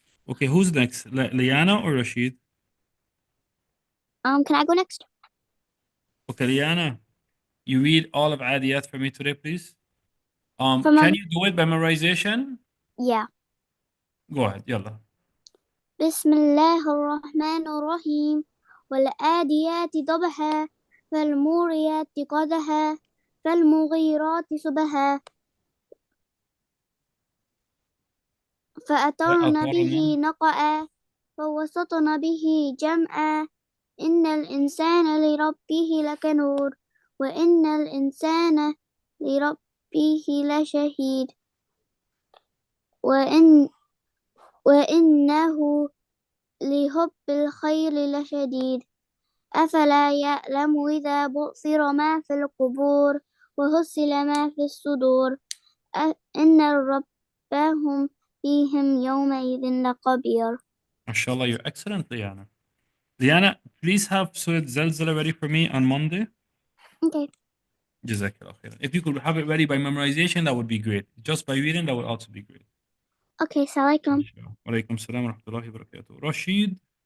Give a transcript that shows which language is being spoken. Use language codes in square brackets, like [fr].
[en] Okay, who's next? Liana or Rashid? Can I go next? Okay, Liana, you read all of Adiyat for me today, please. From Can you do it by memorization? yeah. Go ahead, yalla. [ar] بسم الله الرحمن الرحيم والآديات ضبحا فالموريات قدحا فالمغيرات صبحا فأثرن به نقعا فوسطن به جمعا إن الإنسان لربه لكنود وإن الإنسان لربه لشهيد وإنه لحب الخير لشديد أفلا يعلم إذا بؤثر ما في القبور وحصل ما في الصدور إن ربهم فيهم يومئذ لخبير. [en] MashaAllah, you're excellent, Liana. Liana, please have Surah Zalzala ready for me on Monday. Okay. [ar] Jazakallah khair. [en] If you could have it ready by memorization, that would be great. Just by reading, that would also be great. Okay, Assalamualaikum. [ar] Walaikum salam wa rahmatullahi wa barakatuh. Rashid,